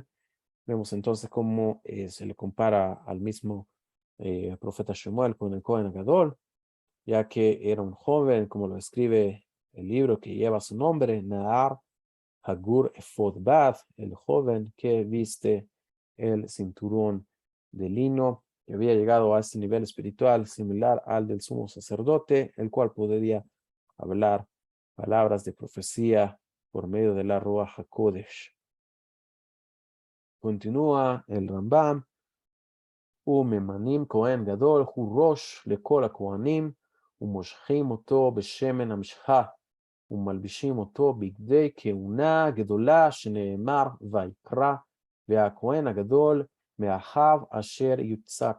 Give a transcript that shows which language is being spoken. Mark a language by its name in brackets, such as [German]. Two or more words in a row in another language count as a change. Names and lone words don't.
[Spanish] Vemos entonces cómo se le compara al mismo profeta Shemuel con el [Hebrew] כהן גדול, [Spanish] ya que era un joven, como lo describe el libro que lleva su nombre, [Hebrew] נער חגור אפוד בד, [Spanish] el joven que viste el cinturón de lino, que había llegado a este nivel espiritual similar al del sumo sacerdote, el cual podría hablar palabras de profecía por medio de la [Hebrew] רוח הקודש. [Spanish] Continúa el Rambam. [Hebrew] וממנים כהן גדול הוא ראש לכל הכהנים ומושכים אותו בשמן המשחה ומלבישים אותו בגדי כהונה גדולה שנאמר ויקרא והכהן הגדול מאחיו אשר יוצק